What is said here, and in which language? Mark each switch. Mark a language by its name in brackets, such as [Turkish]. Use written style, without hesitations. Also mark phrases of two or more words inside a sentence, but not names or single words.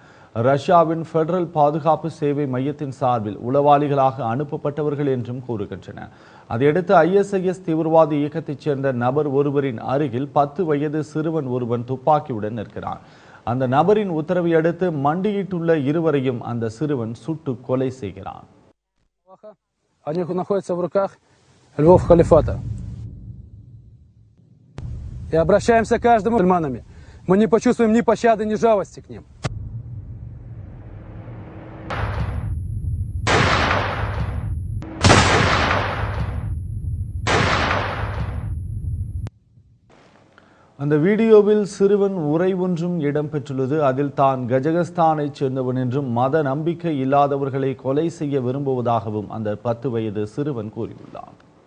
[Tamil] ரஷ்யாவின் பெடரல் பாதுகாப்பு சேவை மையத்தின் சார்பில் உளவாளிகளாக அனுப்பப்பட்டவர்கள் என்றும் கூறுகின்றனர். அதையடுத்து ISIS தீவிரவாத இயக்கத்தைச் சேர்ந்த நபர் ஒருவரின் அருகில் 10 வயது சிறுவன் ஒருவன் துப்பாக்கியுடன் நிற்கிறான். அந்த நபரின் உத்தரவை அடுத்து மண்டியிட்டுள்ள இருவரையும் அந்த சிறுவன் சுட்டு கொலை செய்கிறான். [Russian] Они находятся в руках львов халифата. И обращаемся к каждому мусульманами. Мы не почувствуем ни пощады, ни жалости к ним. [Tamil] அந்த வீடியோவில் சிறுவன் உரை ஒன்றும் இடம்பெற்றுள்ளது. அதில் தான் கஜகஸ்தானைச் சேர்ந்தவன் என்றும் மத நம்பிக்கை இல்லாதவர்களை கொலை செய்ய விரும்புவதாகவும் அந்த 10 வயது சிறுவன் கூறியுள்ளான்.